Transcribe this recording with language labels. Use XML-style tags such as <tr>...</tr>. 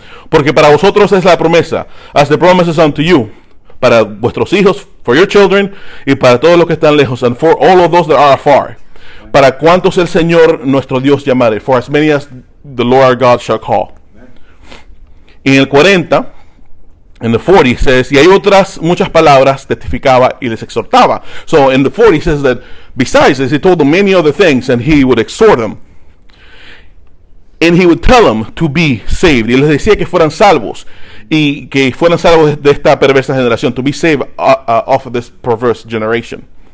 <es>Porque para vosotros es la promesa,</es> <en>as the promises unto you,</en> <es>para vuestros hijos,</es> <en>for your children,</en> <es>y para todos los que están lejos,</es> <en>and for all of those that are afar,</en> <es>para cuantos el Señor nuestro Dios llamare,</es> <en>for as many as the Lord our God shall call.</en> <es>Y en el 40,</es> <en>in the 40 says,</en> <es>y hay otras muchas palabras, testificaba y les exhortaba.</es> <en>So in the 40 says that besides this, he told them many other things, and he would exhort them. And he would tell them to be saved.</en> <es>Y les decía que fueran salvos, y que fueran salvos de esta perversa generación,</es> <en>to be saved off of this perverse generation.</en>